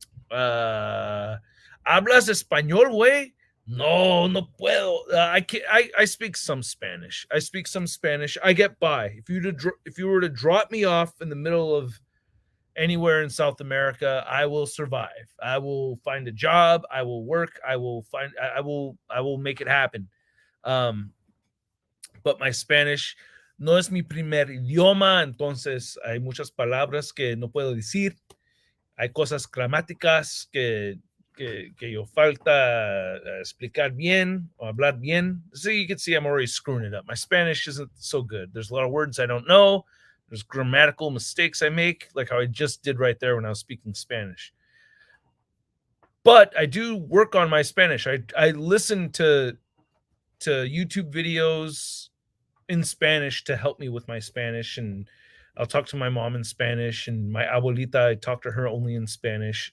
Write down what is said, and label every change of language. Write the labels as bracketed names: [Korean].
[Spanish] ¿Hablas español, güey? No, no puedo. [English] I speak some Spanish. I get by. If you were to drop me off in the middle of anywhere in South America, I will survive. I will find a job. I will work. I will make it happen. But my Spanish [Spanish] no es mi primer idioma, entonces hay muchas palabras que no puedo decir. Hay cosas gramáticas que yo falta explicar bien or hablar bien. [English] So you can see I'm already screwing it up. My Spanish isn't so good. There's a lot of words I don't know. There's grammatical mistakes I make, like how I just did right there when I was speaking Spanish. But I do work on my Spanish. I listen to YouTube videos in Spanish to help me with my Spanish, and I'll talk to my mom in Spanish, and my abuelita, I talk to her only in Spanish.